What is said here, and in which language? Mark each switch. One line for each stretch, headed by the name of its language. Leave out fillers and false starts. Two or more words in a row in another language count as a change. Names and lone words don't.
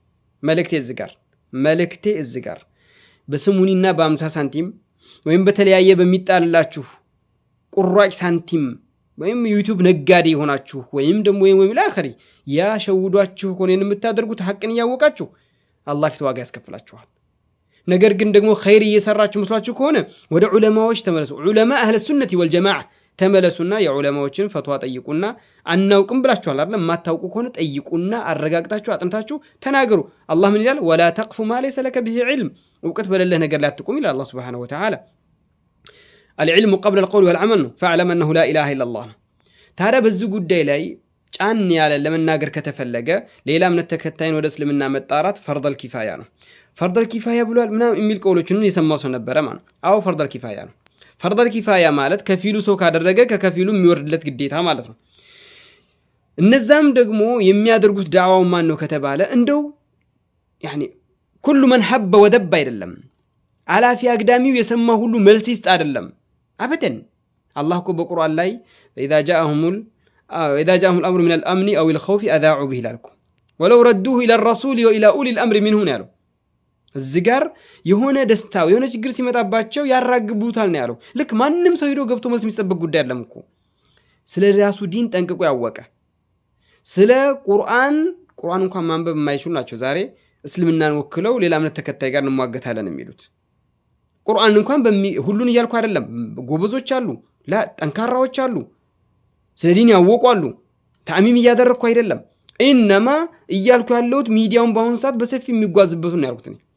Amharic: መልእክቴ እዚህ ጋር በስሙኒና በ50 ሳንቲም ወይም በተለያየ በሚጣልላችሁ ቁራጭ ሳንቲም ወይም ዩቲዩብ ነጋዴ ሆናችሁ ወይም ደግሞ ወይም ለአኺሪ ያሸውዷችሁ ኮኔን የምታደርጉት ሐቅን ያወቃችሁ አላህ ፊት ዋጋ ያስከፍላችኋል። ነገር ግን ደግሞ ኸይር እየሰራችሁ መስሏችሁ ከሆነ ወደ ዑለማዎች ተመለሱ። ዑለማ
Arabic: أهل السنة والجماعة
Amharic: ተመለሱና የዑለማዎችን ፈትዋ ጠይቁና አናውቅም ብላችኋል አይደል? ማታውቁ ከሆነ ጠይቁና አረጋግጣችሁ አጥንታችሁ ተናገሩ። አላህ ምን ይላል?
Arabic: ولا تقف ما ليس لك به علم
Amharic: እውቀት በሌለህ ነገር ላይ አትቁም ይላል አላህ
Arabic: سبحانه وتعالى። العلم قبل القول والعمل فاعلم انه لا اله الا الله።
Amharic: ታዲያ በዚህ ጉዳይ ላይ ጫን ያለ ለመናገር ከተፈለገ ሌላ እምነት ተከታይን ወደ እስልምና መጣራት
Arabic: فرض الكفاية
Amharic: ነው።
Arabic: فرض الكفاية
Amharic: ብሏል ምናምን የሚል ቀውሎችን የሰማው ሰው ነበረ ማለት። አዎ
Arabic: فرض الكفاية
Amharic: ነው።
Arabic: فرض الكفاية
Amharic: ማለት ከፊሉ ሰው ካደረገ ከከፊሉ የሚወርድለት ግዴታ ማለት ነው። እነዛም ደግሞ የሚያደርጉት ዳዕዋው ማን ነው ከተባለ እንደው
Arabic: يعني كل من هب ودب
Amharic: አይደለም። አላፊ አግዳሚው የሰማ ሁሉ
Arabic: መልስ ይስጥ አይደለም።
Amharic: አበደን አላህ እኮ በቁርአን ላይ
Arabic: اذا جاءهم الامر من الامن او الخوف اذاعوا به لكم ولو ردوه الى الرسول والى اولي الامر منهم
Amharic: ያለው እዚህ ጋር የሆነ ደስታው የሆነ ችግር ሲመጣባቸው ያራግቡታል ነው ያለው። ልክ ማንንም ሰው ሄዶ ገብቶ መልስ የሚጠብቅ ጉዳይ አይደለም እኮ። ስለ ራሱ ዲን ጠንቅቆ ያወቀ ስለ ቁርአን እንኳን ማንበብ የማይችሉ ናቸው ዛሬ እስልምናን ወክለው ሌላ እምነት ተከታይ ጋር እንሟገታለን የሚሉት። ቁርአን እንኳን ሁሉን እያልኩ አይደለም። ጎበዞች አሉ፣ ጠንካራዎች አሉ፣ ስለ ዲን ያወቁ አሉ። ተአሚም እያደረኩ አይደለም። ኢነማ እያልኩ ያለሁት ሚዲያውን በአሁን ሰዓት በሰፊ የሚጓዝበት ነው ያልኩት።